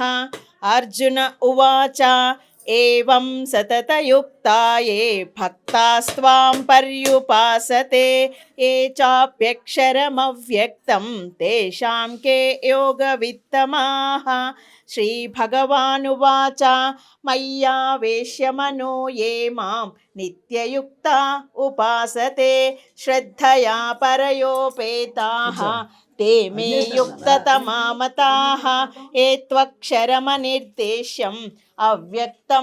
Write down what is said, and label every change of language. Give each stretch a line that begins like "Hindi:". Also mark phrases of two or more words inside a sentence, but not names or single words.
Sanskrit: అర్జున ఉవాచ ఏవం సతతయుక్తా ఏ భక్తాస్త్వాం పర్యుపాసతే ఏ చాప్యక్షరమవ్యక్తం తేషాం కే యోగవిత్తమాః. శ్రీభగవానువాచ మయ్యావేశ్యమనో ఏ మాం నిత్యయుక్తా ఉపాసతే శ్రద్ధయా పరయోపేతాః ते मे युक्ततमामताः ये त्वक्षरमनिर्देश्यम् अव्यक्तं